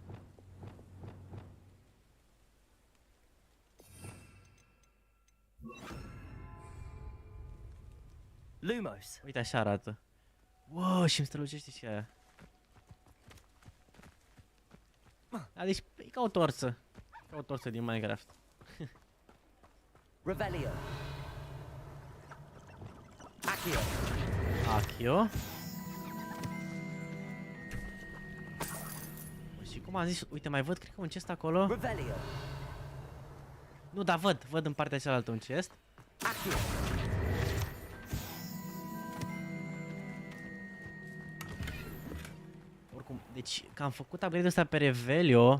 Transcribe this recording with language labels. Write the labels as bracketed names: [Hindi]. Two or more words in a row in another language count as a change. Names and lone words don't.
[Romanian] Lumos. Uite, așa arată. Wow, și îmi strălucește și aia. Da, deci e ca o torță. Ca o torță din Minecraft. Revelio. Accio. Accio. Și cum am zis, uite, mai văd, cred că un chest acolo. Revelio. Nu, dar văd în partea cealaltă un chest. Accio. Oricum, deci că am făcut upgrade-ul ăsta pe Revelio,